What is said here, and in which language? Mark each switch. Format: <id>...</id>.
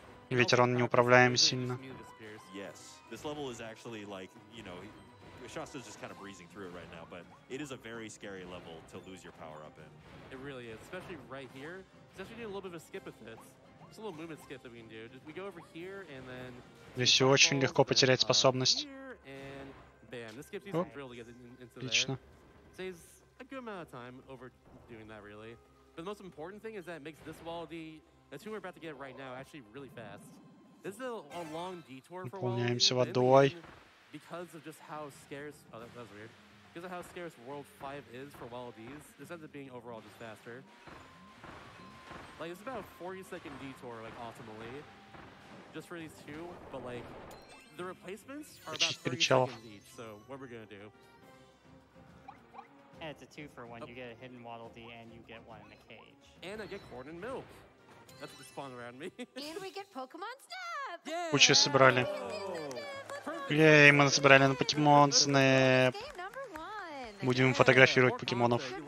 <ru>Ветер он неуправляем сильно.</ru> <en>This level is actually like, Shasta's just kind of breezing through it right now, but it is a very scary level to lose your power up in. It really is, especially right here. Especially doing a little bit of a skip with this. Just a little movement skip that we can do. Just we go over here and then.</en> <ru>Здесь очень легко потерять способность.</ru> <en>Bam, this gives you some drill to get into</en> <ru>Отлично.</ru> <en>There. Saves a good amount of time over doing that, really. But the most important thing is that it makes this Wallaby, that's who we're about to get right now, actually really fast. This is a long detour for</en> <ru>Наполняемся</ru> <en>Wallaby.</en> <ru>водой.</ru> <en>Because of just how scarce, that was weird. Because of how scarce World 5 is for Wallabies, this ends up being overall just faster. Like, it's about a 40-second detour, like, optimally, just for these two, but, like, the replacements are about 30 seconds each, so what we're gonna do? And it's a 2-for-1. You get a hidden Waddle Dee and you get one in the cage. And I get corn and milk. That's what spawned around me. And we get Pokemon Snap! Yeah!</en> <ru>Кучу собрали. Ей, мы собрали на Покемон Снэп. Будем фотографировать покемонов.</ru>